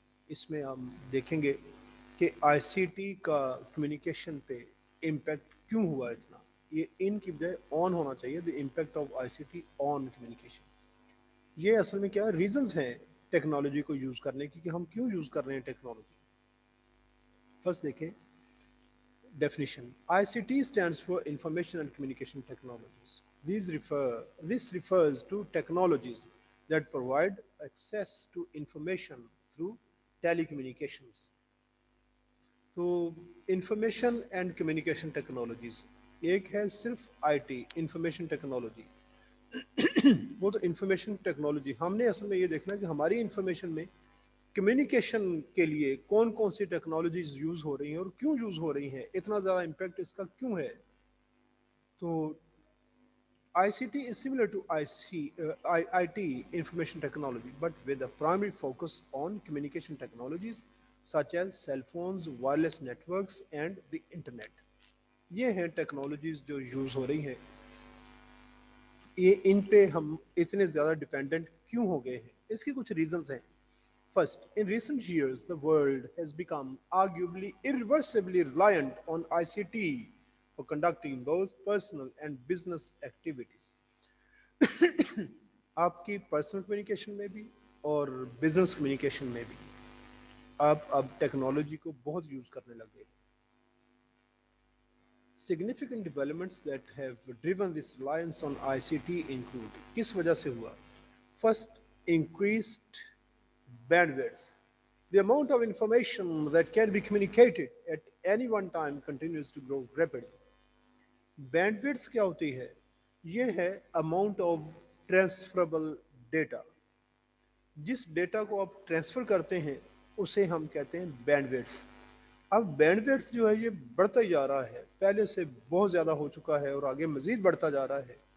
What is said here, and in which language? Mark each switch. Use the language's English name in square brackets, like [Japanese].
[Urdu] اس میں ہم دیکھیں گے کہ ICT کا کمیونیکیشن پہ امپیکٹ کیوں ہوا اتنا. یہ ان کی بجائے آن ہونا چاہیے. [English] The impact of ICT on communication. [Urdu] یہ اصل میں کیا ریزنز ہیں ٹیکنالوجی کو یوز کرنے کی کہ ہم کیوں یوز کر رہے ہیں ٹیکنالوجی. فرسٹ دیکھیں definition. [English] ICT stands for Information and Communication Technologies. This refers to technologies that provide access to information through telecommunications. [Urdu] تو انفارمیشن اینڈ کمیونیکیشن ٹیکنالوجیز ایک ہے صرف IT انفارمیشن ٹیکنالوجی. وہ تو انفارمیشن ٹیکنالوجی ہم نے اصل میں یہ دیکھنا کہ ہماری انفارمیشن میں کمیونیکیشن کے لیے کون کون سی ٹیکنالوجیز یوز ہو رہی ہیں اور کیوں یوز ہو رہی ہیں، اتنا زیادہ امپیکٹ اس کا کیوں ہے. [English] تو ICT is similar to IT information technology but with a primary focus on communication technologies such as cell phones, wireless networks and the internet. [Urdu] یہ ہیں ٹیکنالوجیز جو یوز ہو رہی ہیں. یہ ان پہ ہم اتنے زیادہ ڈپینڈنٹ کیوں ہو گئے ہیں؟ اس کی کچھ ریزنز ہیں. [English] First, in recent years, the world has become arguably irreversibly reliant on ICT for conducting both personal and business activities. [Urdu] آپ کی پرسنل کمیونیکیشن میں بھی اور بزنس کمیونیکیشن میں بھی آپ اب ٹیکنالوجی کو بہت یوز کرنے لگے. [English] Significant developments that have driven this reliance on ICT include [Urdu] کس وجہ سے ہوا؟ [English] First, increased bandwidth. The amount of information that can be communicated at any one time continues to grow rapidly. [Urdu] Bandwidth کیا ہوتی ہے؟ یہ ہے [English] amount of transferable data. [Urdu] جس ڈیٹا کو آپ ٹرانسفر کرتے ہیں اسے ہم کہتے ہیں bandwidth. اب bandwidth جو ہے یہ بڑھتا ہی جا رہا ہے، پہلے سے بہت زیادہ ہو چکا ہے اور آگے مزید بڑھتا جا رہا ہے.